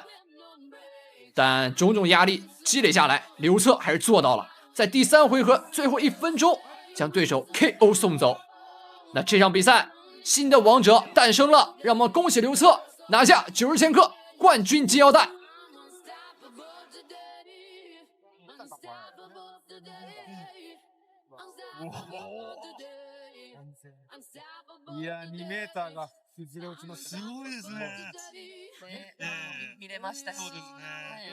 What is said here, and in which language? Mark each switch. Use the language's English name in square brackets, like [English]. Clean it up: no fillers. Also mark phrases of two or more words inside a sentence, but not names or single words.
[Chinese] 但种种压力积累下来，刘策还是做到了，在第3回合最后1分钟将对手 KO 送走。那这场比赛，新的王者诞生了，让我们恭喜刘策拿下90千克冠军金腰带。 [Japanese] いや、2メーターが崩れ落ちました。すごいですね。見れましたし。そうですね。